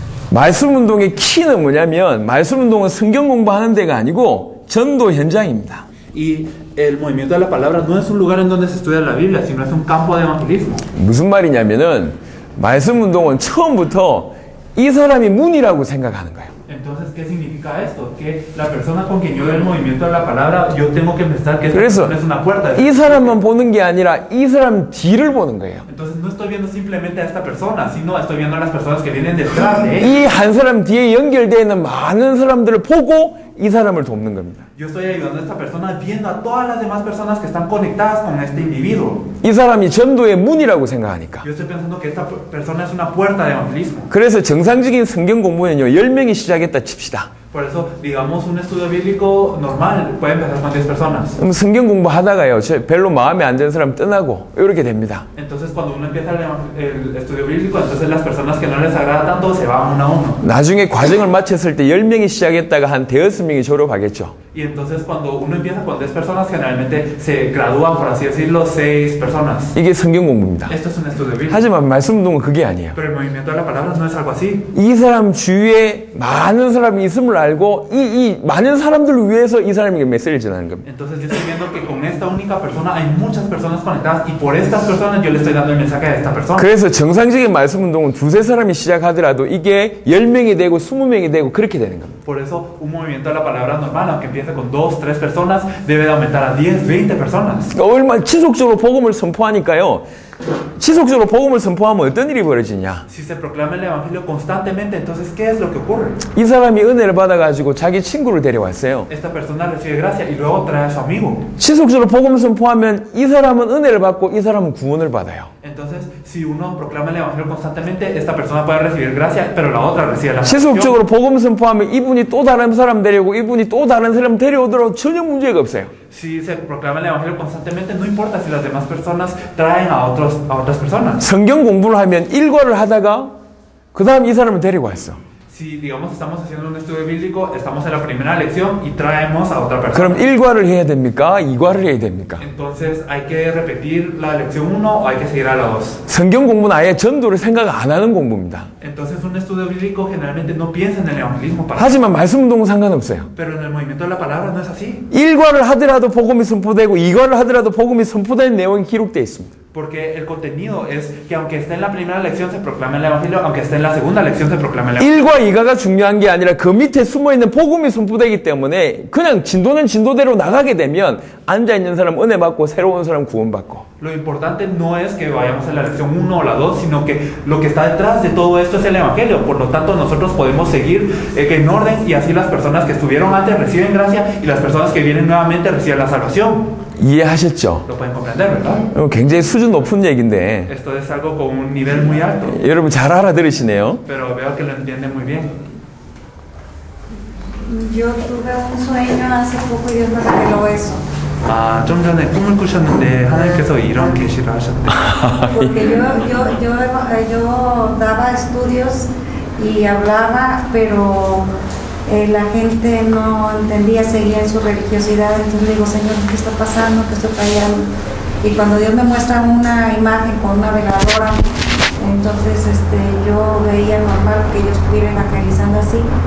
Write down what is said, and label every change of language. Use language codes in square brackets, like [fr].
[ko] 말씀 운동의 키는 뭐냐면 말씀 운동은 성경 공부하는 데가 아니고 전도 현장입니다. [es] y el movimiento de la palabra no es un lugar en donde se estudia la Biblia, sino es un campo de evangelismo. [ko] 무슨 말이냐면은 말씀 운동은 처음부터 이 사람이 문이라고 생각하는 거예요. [es] Entonces, ¿qué significa esto? Que la persona con quien yo veo el movimiento de la palabra, yo tengo que pensar que esta [ko] 그래서 [es] persona es una puerta. [ko] 이 사람만 보는 게 아니라 이 사람 뒤를 보는 거예요. [es] Entonces, no estoy viendo simplemente a esta persona, sino estoy viendo a las personas que vienen detrás de él. [ko] 이 한 사람 뒤에 연결되어 있는 많은 사람들을 보고 이 사람을 돕는 겁니다. [es] Yo estoy ayudando a esta persona viendo a todas las demás personas que están conectadas con este individuo. [ko] 이 사람이 전도의 문이라고 생각하니까. [es] Yo estoy pensando que esta persona es una puerta de evangelismo. [ko] 그래서 정상적인 성경 공부는요, 10명이 시작했다 칩시다. [es] Por eso, digamos, un estudio bíblico normal puede empezar con 10 personas. [ko] 그럼 성경 공부하다가요, 별로 마음에 안 드는 사람 떠나고 이렇게 됩니다. [es] Entonces, cuando uno empieza el estudio bíblico, entonces las personas que no les agrada tanto se van uno a uno. [ko] 나중에 과정을 마쳤을 때 10명이 시작했다가 한 5명이 졸업하겠죠. [es] Y entonces, cuando uno empieza con 10 personas, generalmente se gradúan, por así decirlo, 6 personas. [ko] 이게 성경 공부입니다. [es] Esto es un estudio bíblico. [ko] 하지만 말씀 운동은 그게 아니에요. [es] Pero el movimiento de la palabra no es algo así. [ko] 이 사람 주위에 많은 사람이 있음을 알고 이 많은 사람들을 위해서 이 사람에게 메시지를 전하는 겁니다. [es] Entonces yo estoy viendo que con esta única persona hay muchas personas conectadas y por estas personas yo le estoy dando el mensaje a esta persona. [ko] 그래서 정상적인 말씀 운동은 두세 사람이 시작하더라도 이게 10명이 되고 20명이 되고 그렇게 되는 겁니다. [es] Por eso un movimiento de la palabra normal, aunque empiece con 2, 3 personas, debe de aumentar a 10, 20 personas. [ko] 얼마나 지속적으로 복음을 선포하니까요. 지속적으로 복음을 선포하면 어떤 일이 벌어지냐? [es] Si se proclama el evangelio constantemente, entonces ¿qué es lo que ocurre? [ko] 이 사람이 은혜를 받아가지고 자기 친구를 데려왔어요. [es] Esta persona recibe gracia y luego trae a su amigo. [ko] 지속적으로 복음을 선포하면 이 사람은 은혜를 받고 이 사람은 구원을 받아요. [es] Entonces, si uno proclama el evangelio constantemente, esta persona puede recibir gracia, pero la otra recibe la [ko] 지속적으로 복음 선포하면 이분이 또 다른 사람 데려오고 이분이 또 다른 사람 데려오더라도 전혀 문제가 없어요. [es] Si se proclama el evangelio constantemente, no importa si las demás personas traen a otras personas. [ko] 성경 공부를 하면 일과를 하다가 그 다음 이 사람을 데리고 왔어. [es] Si, digamos, estamos haciendo un estudio bíblico, estamos en la primera lección y traemos a otra persona. [ko] 그럼 1과를 해야 됩니까? 2과를 해야 됩니까? [es] Entonces, ¿hay que repetir la lección 1 o hay que seguir a la 2? [ko] 성경 공부는 아예 전도를 생각 안 하는 공부입니다. [es] Entonces, un estudio bíblico generalmente no piensa en el evangelismo. [ko] 하지만 말씀 운동은 상관없어요. [es] Pero en el movimiento de la palabra no es así. [ko] 1과를 하더라도 복음이 선포되고 2과를 하더라도 복음이 선포된 내용이 기록되어 있습니다. [es] Porque el contenido es que aunque esté en la primera lección se proclama el evangelio, aunque esté en la segunda lección se proclama el evangelio. [ko] 1과 2과가 중요한 게 아니라 그 밑에 숨어있는 복음이 선포되기 때문에 그냥 진도는 진도대로 나가게 되면 앉아있는 사람 은혜 받고 새로운 사람 구원받고 [es] Lo importante no es que vayamos a la lección 1 o la 2, sino que lo que está detrás de todo esto es el Evangelio. Por lo tanto, nosotros podemos seguir en orden y así las personas que estuvieron antes reciben gracia y las personas que vienen nuevamente reciben la salvación. [ko] 이해하셨죠? [es] Lo pueden comprender, ¿verdad? [ko] 굉장히 수준 높은 얘기인데 [es] Esto es algo con un nivel muy alto, [ko] 여러분 잘 알아들으시네요. [es] pero veo que lo entienden muy bien. Yo tuve un sueño hace poco y Dios me reveló eso. [ko] 아, 좀 전에 꿈을 꾸셨는데 하나님께서 이런 계시를 하셨대요. [es] Porque yo daba estudios y hablaba, pero la gente no entendía, seguía en su religiosidad. Entonces le digo, Señor, ¿qué está pasando? ¿Qué estoy fallando? Y cuando Dios me muestra una imagen con una veladora, entonces yo veía normal que yo estuviera evangelizando así.